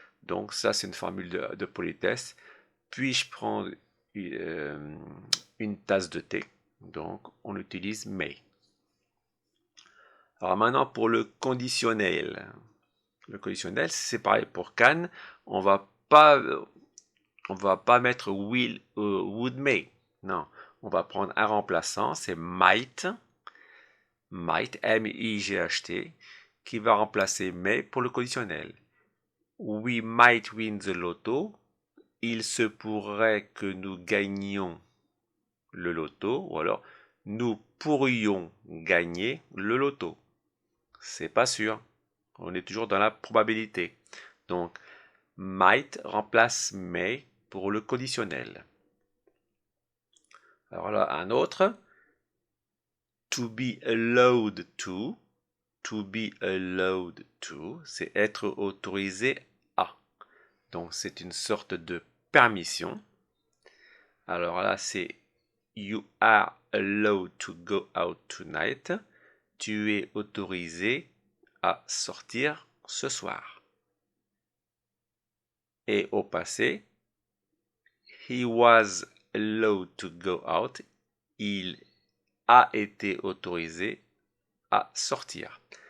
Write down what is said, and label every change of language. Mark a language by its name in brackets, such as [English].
[French] Donc, ça, c'est une formule de politesse. Puis-je prendre une tasse de thé? Donc, on utilise may. Alors maintenant, pour le conditionnel. Le conditionnel, c'est pareil pour can. On va pas mettre will would may. Non, on va prendre un remplaçant, c'est might, M-I-G-H-T, qui va remplacer may pour le conditionnel. [English] We might win the lotto. [French] Il se pourrait que nous gagnions le loto, ou alors nous pourrions gagner le loto. C'est pas sûr. On est toujours dans la probabilité. Donc, might remplace may pour le conditionnel. Alors là, un autre. [English] To be allowed to. To be allowed to, [French] c'est être autorisé à. Donc, c'est une sorte de permission. Alors là, c'est [English] You are allowed to go out tonight. [French] Tu es autorisé à sortir ce soir. Et au passé, [English] He was allowed to go out. [French] Il a été autorisé à sortir.